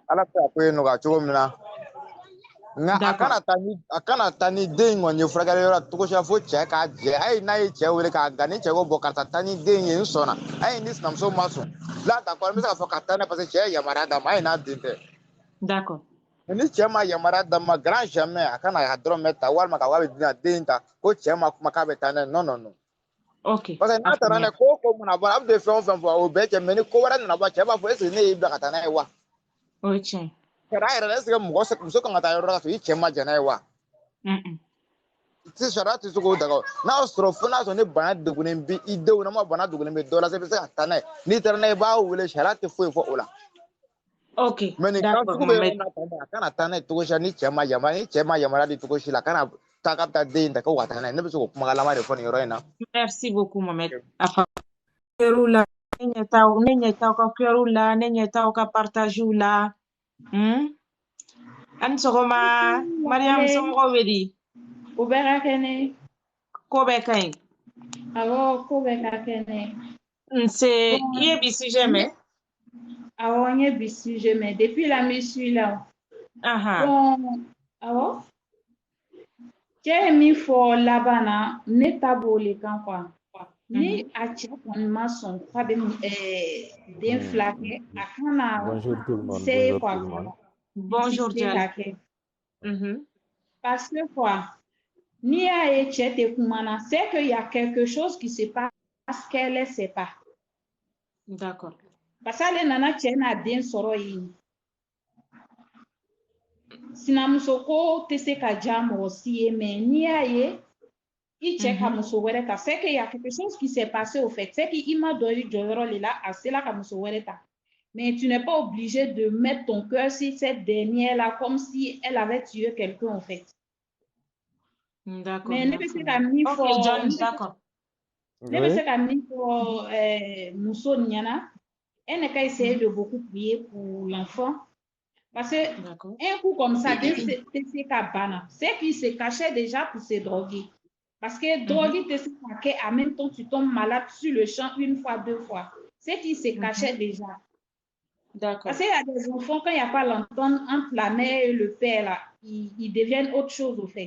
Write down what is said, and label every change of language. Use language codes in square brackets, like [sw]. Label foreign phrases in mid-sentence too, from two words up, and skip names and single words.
[bm] Ala ta ko eno ga cogo min na. Nga a kana taa ni den kɔni ye furakɛli yɔrɔ togo si fo cɛ k'a jɛ a ye n'a ye cɛ wele k'a ga ni cɛ ko bɔ karisa taa ni den ye n sɔnna a ye ni sinamuso ma sɔn la ta kɔni n bɛ se k'a fɔ ka taa n'a [fr] parce que [bm] cɛ ye yamaruya d'a ma a ye n'a den tɛ. [fr] D'accord. [bm] Ni cɛ ma yamaruya d'a ma [fr] grand jamais [bm] a kana a dɔrɔn ta walima ka wari di den ta ko cɛ ma kuma k'a bɛ taa n'a ye [fr] non non non. Ok. Parce que [bm] n'a taara n'a ye ko mana bɔ a bɛ fɛn o fɛn fɔ o bɛɛ cɛ mais ni ko wɛrɛ nana bɔ cɛ b'a fɔ [fr] est ce que [bm] ne y'i bila ka taa n'a ye wa. O ye tiɲɛ. Kɛra yɛrɛ [fr] est ce que [bm] muso kan ka taa yɔrɔ la ka sɔrɔ i cɛ ma jɛn n'a ye wa. Sariya tɛ se k'o daga n'a sɔrɔ fo n'a sɔrɔ ni bana degunnen bɛ i denw na ma bana degunnen bɛ dɔ la i bɛ se ka taa n'a ye n'i taara n'a ye i b'a wele sariya tɛ foyi fɔ o la. Ok. Mais ni kan sugu bɛ yɔrɔ min na a kana taa n'a ye cogo si la ni cɛ ma yamaruya di cogo si la a kana taa k'a bɛ taa den ta ko ka taa n'a ye ne bɛ se k'o kumakan laban de fɔ nin yɔrɔ in na. [fr] Merci beaucoup Mohamed. [bm] La ne ɲɛ t'aw ka kɛr'u la ne ɲɛ t'aw ka partagew la. An sɔgɔma Mariam somɔgɔw bɛ di? U bɛ ka kɛnɛ. Ko bɛɛ ka ɲi. Awɔ ko bɛɛ ka kɛnɛ. Nse i ye bi sujet mɛn? Awɔ n ye bi sujet mɛn [fr] depuis la [bm] n bɛ suis la. Bon awɔ cɛ ye min fɔ laban na ne ta b'o le kan quoi. Ni a cɛ kɔni ma sɔn k'a bɛ den fila kɛ a kana se quoi. [fr] Bonjour Diallo. Parce que quoi, [bm] n'i y'a ye cɛ tɛ kuma na, [fr] c'est qu'il y a quelque chose qui se passe qu'elle ne sait pas. D'accord. [bm] Parce qu'ale nana cɛ n'a den sɔrɔ yen. Sinamuso ko tɛ se ka diya mɔgɔ si ye, mais n'i y'a ye i cɛ ka muso wɛrɛ ta, [fr] c'est qu'il y a quelque chose qui s'est passé au fait, c'est qu'il [bm] ma dɔ i jɔyɔrɔ de la a sela ka muso wɛrɛ ta. [fr] Mais tu n'es pas obligé de mettre ton cœur sur cette dernière-là comme si elle avait tué quelqu'un, en fait. D'accord. [bm] Mais ne bɛ se ka min fɔ, [fr] d'accord. [bm] Ne bɛ se ka min fɔ muso ɲɛna, [fr] elle n'a qu'à essayer de beaucoup prier pour l'enfant. Parce que un coup comme ça, c'est [bm] ka bana. [fr] C'est qu'il se cachait déjà pour se droguer. Parce que droguer, c'est en même temps tu tombes malade sur le champ une fois, deux fois. C'est qu'il se cachait déjà. D'accord. Parce qu'il y a des enfants, quand il n'y a pas l'entente entre la mère et le père, là, ils deviennent autre chose, au fait.